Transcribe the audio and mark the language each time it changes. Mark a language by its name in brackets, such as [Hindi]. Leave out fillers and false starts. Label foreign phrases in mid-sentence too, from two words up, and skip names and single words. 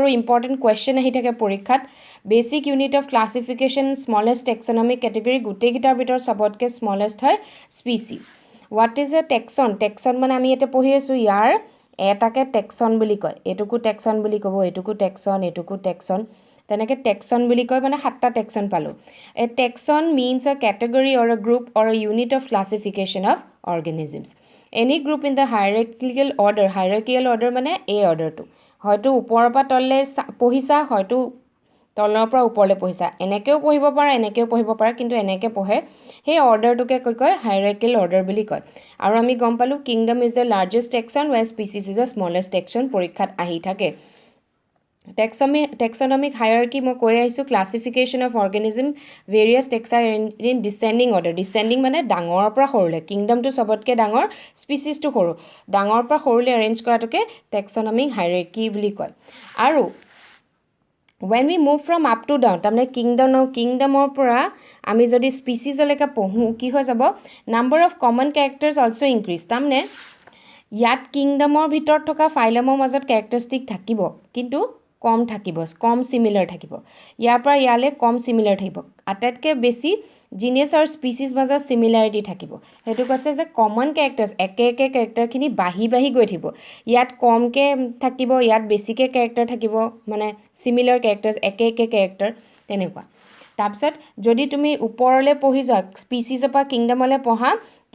[English] important question [Assamese] আহি থাকে পৰীক্ষাত [English] basic unit of classification smallest taxonomic category [Assamese] গুটেগিটাৰ ভিতৰ সবতকে স্মলেষ্ট হয় স্পিচিছ [English] what is a taxon [Assamese] মানে আমি এটা পঢ়ি আছো ইয়াৰ এটাকে টেক্সন বুলি কয় এটুকু টেক্সন বুলি কব এটুকু টেক্সন তেনেকে টেক্সন বুলি কয় মানে সাতটা টেক্সন পালো [English] a taxon means a category or a group or a unit of classification of organisms any group in the hierarchical order [Assamese] মানে এই অৰ্ডাৰটো হয়তো ওপৰৰ পৰা তললে পঢ়িছা হয়তো তলৰ পৰা ওপৰলে পঢ়িছা এনেকেও পঢ়িব পাৰা এনেকেও পঢ়িব পাৰা কিন্তু এনেকে পঢ়ে সেই অৰ্ডাৰটোকে কয় [English] hierarchical order [Assamese] বুলি কয় আৰু আমি গম পালো [English] kingdom is the largest taxon while species is the smallest [Assamese] টেক্সন পৰীক্ষাত আহি থাকে [English] taxonomic hierarchy [Assamese] মই কৈ আহিছো [English] classification of organism various taxa in descending order descending [Assamese] মানে ডাঙৰৰ পৰা সৰুলে কিংডমটো সবতকে ডাঙৰ স্পিচিছটো সৰু ডাঙৰৰ পৰা সৰুলে অৰেঞ্জ কৰাটোকে [English] taxonomic hierarchy [Assamese] বুলি কয় আৰু [English] when we move from up to down [Assamese] তাৰমানে কিংডমৰ পৰা আমি যদি স্পিচিছলৈকে পঢ়ো কি হৈ যাব [English] number of common characters also increase [Assamese] তাৰমানে ইয়াত কিংডমৰ ভিতৰত থকা ফাইলমৰ মাজত ক্যাৰেক্টাৰিষ্টিক থাকিব কিন্তু কম সিমিলাৰ থাকিব ইয়াৰ পৰা ইয়ালে কম সিমিলাৰ থাকিব আটাইতকৈ বেছি জিনিয়াছ আৰু স্পিচিছ মাজৰ সিমিলাৰিটি থাকিব হেতু কৈছে যে [English] common characters [Assamese] একে ক্যাৰেক্টাৰখিনি বাহি গৈ থাকিব ইয়াত কমকে থাকিব ইয়াত বেছিকে ক্যাৰেক্টাৰ থাকিব মানে [English] similar characters [Assamese] একে ক্যাৰেক্টাৰ তেনেকুৱা তাৰপিছত যদি তুমি ওপৰলৈ পঢ়ি যোৱা স্পিচিছৰ পৰা কিংডমলৈ পঢ়া কি